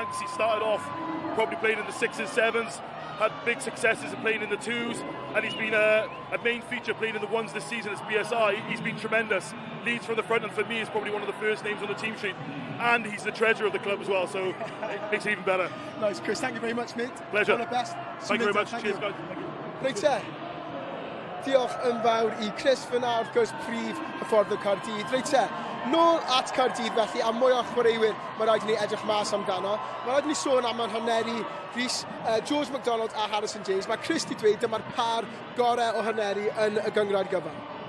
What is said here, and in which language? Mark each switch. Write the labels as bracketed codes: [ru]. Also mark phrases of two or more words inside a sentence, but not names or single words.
[en] He started off probably playing in the 6s, 7s, had big successes in playing in the 2s, and he's been a main feature playing in the 1s this season as BSI. He's been tremendous. Leads from the front, and for me, is probably one of the first names on the team sheet. And he's the treasurer of the club as well, so it makes it even better. Nice, Chris. Thank you very much, mate. Pleasure. All the best. Thank you very much. Cheers, guys. [cy] Reit, diolch yn fawr i Chris fyna, wrth gwrs, prif hyfforddwr Caerdydd. Reit, nôl at Cardiff felly, a mwy o chwaraewyr mae rhaid i ni edrych mas amdano. Mae rhaid i ni sôn am yn haneri Rhys, George MacDonald a Harrison James. Mae Chris di dweud dyma'r par gorau o haneri yn y gyngrair gyfan.